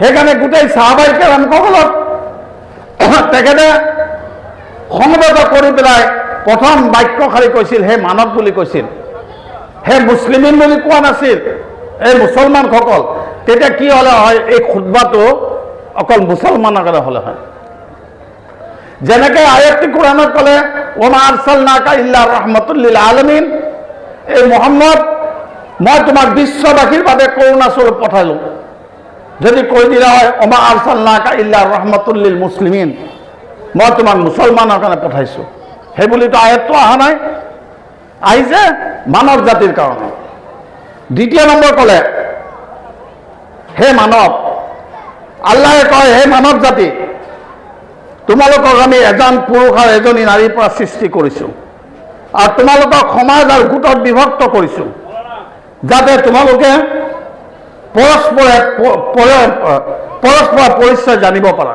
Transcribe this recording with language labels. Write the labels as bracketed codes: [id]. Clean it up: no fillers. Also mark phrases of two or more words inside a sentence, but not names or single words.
[as] সেইকাৰণে গোটেই সাহাবাই কেৰামসকলক তেখেতে সমবেত কৰি পেলাই প্ৰথম বাক্যশাৰী কৈছিল হে মানৱ বুলি কৈছিল, হে মুছলিমিন বুলি কোৱা নাছিল, এই মুছলমানসকল। তেতিয়া কি হ'লে হয়, এই খুতবাটো অকল মুছলমানৰ কাৰণে হ'লে হয়। যেনেকৈ আয়াতটি কোৰাণত ক'লে [ar] وما أرسلناك إلا رحمة للعالمين, [as] এই মুহাম্মদ মই তোমাক বিশ্ববাসীৰ বাবে কৰুণা স্বৰূপ পঠালোঁ। যদি কৈ দিয়া হয় [ar] وما أرسلناك إلا رحمة للمسلمين, [as] মই তোমাক মুছলমানৰ কাৰণে পঠাইছোঁ, সেই বুলিতো আয়াতটো অহা নাই, আহিছে মানৱ জাতিৰ কাৰণে। দ্বিতীয় নম্বৰ ক'লে হে মানৱ, আল্লাহে কয় হে মানৱ জাতি, তোমালোকক আমি এজন পুৰুষ আৰু এজনী নাৰীৰ পৰা সৃষ্টি কৰিছোঁ আৰু তোমালোকক সমাজ আৰু গোটত বিভক্ত কৰিছোঁ, যাতে তোমালোকে পৰস্পৰে পৰিচয় জানিব পাৰা।